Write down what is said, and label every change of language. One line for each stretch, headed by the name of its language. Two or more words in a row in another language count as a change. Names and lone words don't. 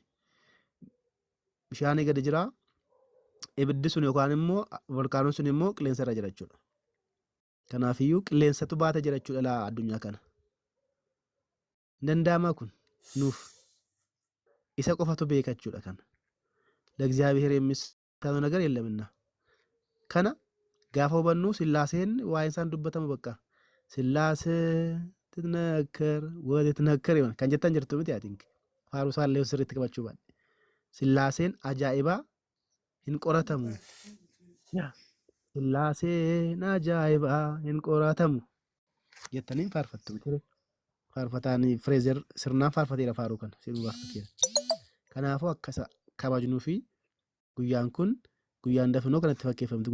Oromo: Bishaanii gadi jira. Ibiddi sun yookaan immoo volkaanoon sun immoo qilleensarra jira jechuudha. Kanaafiyyuu qilleensatu baata jira jechuudha addunyaa kana. Danda'amaa kun nuuf isa qofatu beeka jechuudha kana.
Amharic: ለእግዚአብሔር የሚሳነው ነገር የለምና
Oromo: kana gaafa hubannu sillaaseen waa'een isaan dubbatamu bakka sillaasee titnakkar wali titnakkar kan jettan jirtu miti ati faaruu isaallee sirriitti qabachuu baadhe sillaaseen ajaa'ibaa hin qoratamu sillaaseen ajaa'ibaa hin qoratamu jettaniin faarfattu miti faarfataanii Fireezer sirnaan faarfateera faaruu kana sirnuu faarfateera kanaafuu akkasa kabajnuu fi guyyaan kun guyyaan dafinoo kanatti fakkeeffamti.